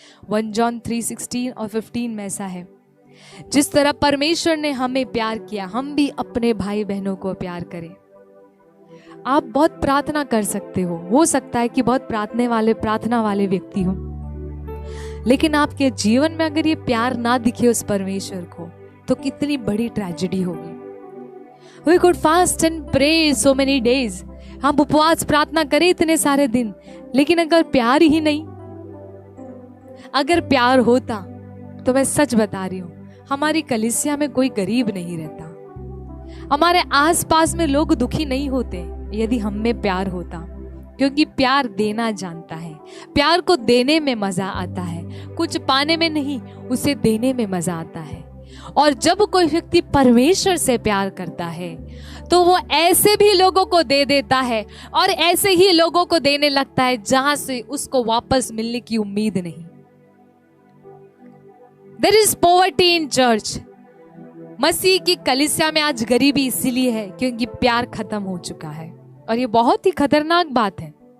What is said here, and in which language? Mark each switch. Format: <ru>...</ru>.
<hi>1 John 3:16 और 15 में ऐसा है, जिस तरह परमेश्वर ने हमें प्यार किया, हम भी अपने भाई बहनों को प्यार करें। आप बहुत प्रार्थना कर सकते हो सकता है कि बहुत प्रार्थना वाले व्यक्ति हो, लेकिन आपके जीवन में अगर ये प्यार ना दिखे उस परमेश्वर को, तो कितनी बड़ी ट्रेजेडी होगी।</hi> <en>We could fast and pray so many days।</en> <hi>हम उपवास प्रार्थना करें इतने सारे दिन, लेकिन अगर प्यार ही नहीं, अगर प्यार होता तो मैं सच बता रही हूं, हमारी कलीसिया में कोई गरीब नहीं रहता, हमारे आसपास में लोग दुखी नहीं होते यदि हम में प्यार होता। क्योंकि प्यार देना जानता है, प्यार को देने में मजा आता है, कुछ पाने में नहीं, उसे देने में मजा आता है। और जब कोई व्यक्ति परमेश्वर से प्यार करता है तो वो ऐसे भी लोगों को दे देता है और ऐसे ही लोगों को देने लगता है जहां से उसको वापस मिलने की उम्मीद नहीं।</hi> <en>There is poverty in church.</en> <hi>मसीह की कलीसिया में आज गरीबी इसीलिए है क्योंकि प्यार खत्म हो चुका है, और ये बहुत ही खतरनाक बात है।</hi>